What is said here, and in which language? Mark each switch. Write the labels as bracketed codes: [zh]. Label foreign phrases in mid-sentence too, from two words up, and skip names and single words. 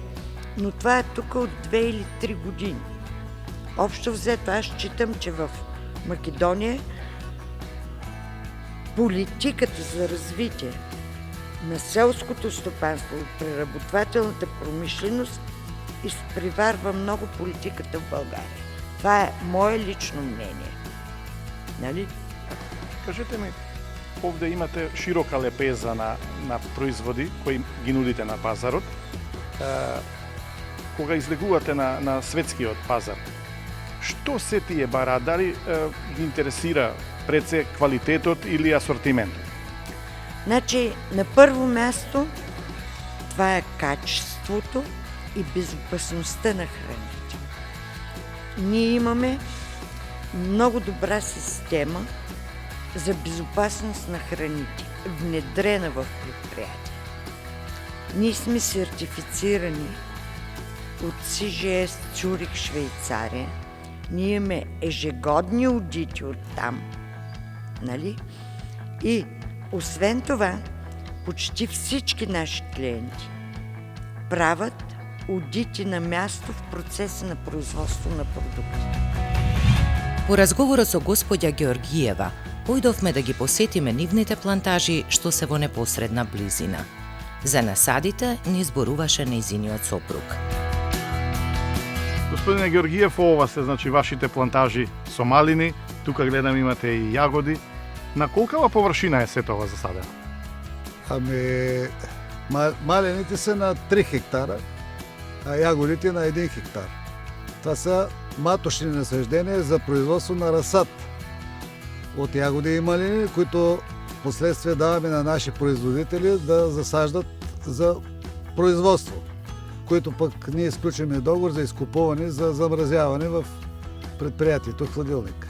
[bg] Но това е тук от 2 или 3 години. Общо взето, аз считам, че в Македония политиката за развитие на селското стопанство и преработвателната промишленост изпреварва много политиката в България. Това е мое лично мнение. Нали? [mk] Кажете ми, овде имате широка лепеза на производи кои ги нудите на пазарот. Кога излегувате на светскиот пазар, што се тие бара? Дали ги интересира пред се квалитетот или асортиментот? [bg] Значи, на първо място, това е качеството и безопасността на храните. Ние имаме много добра система за безопасност на храните, внедрена в предприятие. Ние сме сертифицирани от CGS Цюрих, Швейцария. Ние имаме ежегодни аудити от там. Нали? И освен това, почти всички наши клиенти правят аудити на място в процеса на производство на продукти. [mk] По разговорот со господја Георгиева, појдовме да ги посетиме нивните плантажи што се во непосредна близина. За насадите ни зборуваше нејзиниот сопруг. Господине Георгиев, ова се значи вашите плантажи со малини, тука гледам имате и јагоди. На колкава површина е сето ова засадено? [bg] Ами, малените са на 3 хектара, а ягодите на 1 хектар. Това са маточни насаждения за производство на разсад от ягоди и малини, които последствие даваме на наши производители да засаждат за производство, които пък ние изключваме договор за изкупуване, за замразяване в предприятието хладилник.